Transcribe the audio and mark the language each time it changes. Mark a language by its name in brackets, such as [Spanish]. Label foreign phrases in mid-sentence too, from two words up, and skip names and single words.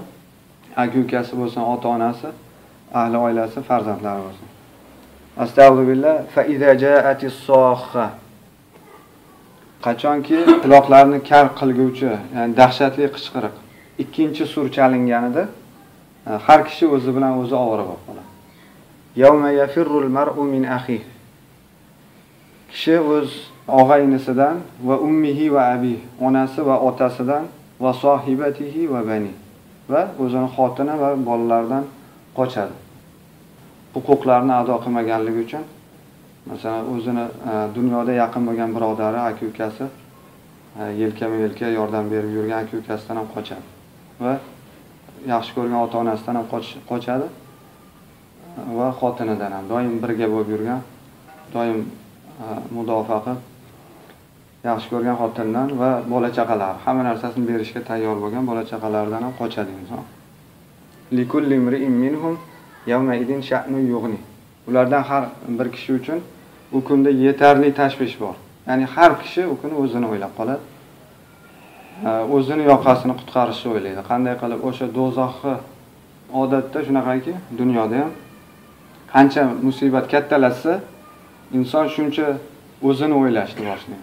[Uzbek] Aka-ukasi bo'lsin, ota-onasi, ahli oilasi, farzandlari bo'lsin. [Arabic] أستغفر الله فإذا جاءت الصاخة. [Uzbek] Qachonki quloqlarni kar qilguvchi, ya'ni dahshatli qichqiriq ikkinchi sur chalinganida har kishi o'zi bilan o'zi ovora bo'lib qoladi. [Arabic] يوم يفر المرء من أخيه. [Uzbek] Kishi o'z og'aynisidan [Arabic] وأمه وأبي, [Uzbek] onasi va otasidan [Arabic] وصاحبته وبني [Uzbek] va o'zining xotini va bolalaridan qochadi. Huquqlarini ado qilmaganligi uchun, masalan, o'zini dunyoda yaqin bo'lgan birodari, aka-ukasi, yelkama-yelka yordam berib yurgan aka-ukasidan ham qochadi va yaxshi ko'rgan ota-onasidan ham qochadi va xotinidan ham doim birga bo'lib yurgan, doim mudofaa qilib yaxshi ko'rgan xotinidan va bola-chaqalari, hamma narsasini berishga tayyor bo'lgan bola-chaqalaridan ham qochadi inson. [Arabic] لكل امرئ منهم يومئذ شأن يغني. [Uzbek] Ulardan har bir kishi uchun u kunda yetarli tashvish bor. Ya'ni har kishi u kuni o'zini o'ylab qoladi. o'zini yoqasini qutqarishni o'ylaydi. Qanday qilib o'sha do'zaxni odatda shunaqaki, dunyoda ham qancha musibat kattalashsa, inson shuncha o'zini o'ylashni boshlaydi.